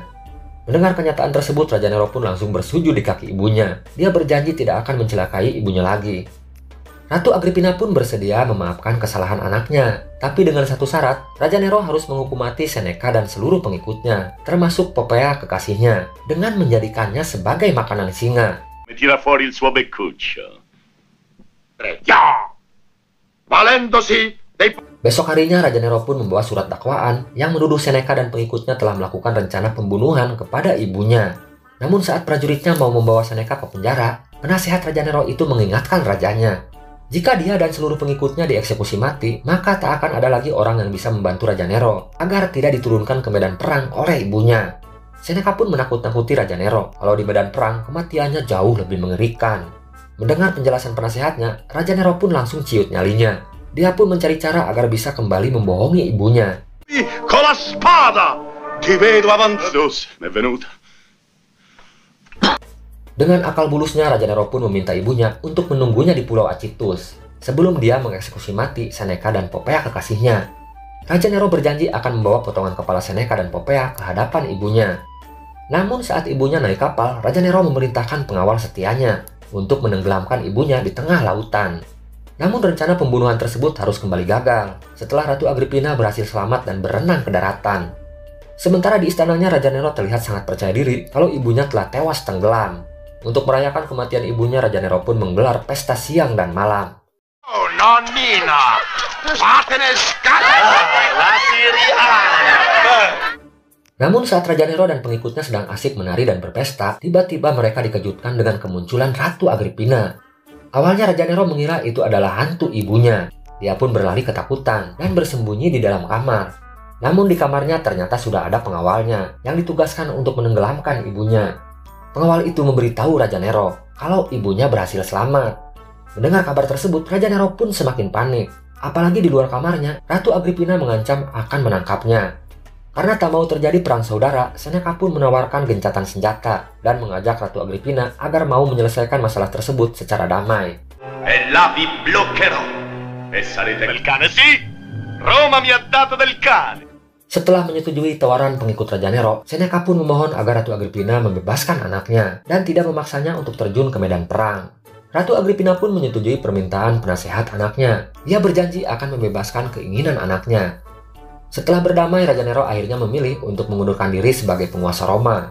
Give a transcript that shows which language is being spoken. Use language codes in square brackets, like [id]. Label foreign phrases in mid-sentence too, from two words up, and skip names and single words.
[id] Mendengar kenyataan tersebut, Raja Nero pun langsung bersujud di kaki ibunya. Dia berjanji tidak akan mencelakai ibunya lagi. Ratu Agrippina pun bersedia memaafkan kesalahan anaknya. Tapi dengan satu syarat, Raja Nero harus menghukum mati Seneca dan seluruh pengikutnya, termasuk Popea kekasihnya, dengan menjadikannya sebagai makanan singa. [it] Tira fuori il suo beccuccio. Ya! Valendosi dei... [id] Besok harinya Raja Nero pun membawa surat dakwaan yang menuduh Seneca dan pengikutnya telah melakukan rencana pembunuhan kepada ibunya. Namun saat prajuritnya mau membawa Seneca ke penjara, penasihat Raja Nero itu mengingatkan rajanya. Jika dia dan seluruh pengikutnya dieksekusi mati, maka tak akan ada lagi orang yang bisa membantu Raja Nero agar tidak diturunkan ke medan perang oleh ibunya. Seneca pun menakut-nakuti Raja Nero kalau di medan perang kematiannya jauh lebih mengerikan. Mendengar penjelasan penasihatnya, Raja Nero pun langsung ciut nyalinya. Dia pun mencari cara agar bisa kembali membohongi ibunya. [it] Con la spada! Ti vedo avanzare. Mi è venuta. [id] Dengan akal bulusnya, Raja Nero pun meminta ibunya untuk menunggunya di Pulau Acitus sebelum dia mengeksekusi mati Seneca dan Popea kekasihnya. Raja Nero berjanji akan membawa potongan kepala Seneca dan Popea ke hadapan ibunya. Namun saat ibunya naik kapal, Raja Nero memerintahkan pengawal setianya untuk menenggelamkan ibunya di tengah lautan. Namun rencana pembunuhan tersebut harus kembali gagal setelah Ratu Agrippina berhasil selamat dan berenang ke daratan. Sementara di istananya, Raja Nero terlihat sangat percaya diri kalau ibunya telah tewas tenggelam. Untuk merayakan kematian ibunya, Raja Nero pun menggelar pesta siang dan malam. [it] Oh, nonnina! Fatene la Siriana! [id] Namun saat Raja Nero dan pengikutnya sedang asik menari dan berpesta, tiba-tiba mereka dikejutkan dengan kemunculan Ratu Agrippina. Awalnya Raja Nero mengira itu adalah hantu ibunya. Dia pun berlari ketakutan dan bersembunyi di dalam kamar. Namun di kamarnya ternyata sudah ada pengawalnya yang ditugaskan untuk menenggelamkan ibunya. Pengawal itu memberitahu Raja Nero kalau ibunya berhasil selamat. Mendengar kabar tersebut, Raja Nero pun semakin panik. Apalagi di luar kamarnya, Ratu Agrippina mengancam akan menangkapnya. Karena tak mau terjadi perang saudara, Seneca pun menawarkan gencatan senjata dan mengajak Ratu Agrippina agar mau menyelesaikan masalah tersebut secara damai. [it] E là vi bloccherò. E sarete del cane, sì! Roma mi ha dato del cane! [id] Setelah menyetujui tawaran pengikut Raja Nero, Seneca pun memohon agar Ratu Agrippina membebaskan anaknya dan tidak memaksanya untuk terjun ke medan perang. Ratu Agrippina pun menyetujui permintaan penasehat anaknya. Dia berjanji akan membebaskan keinginan anaknya. Setelah berdamai, Raja Nero akhirnya memilih untuk mengundurkan diri sebagai penguasa Roma.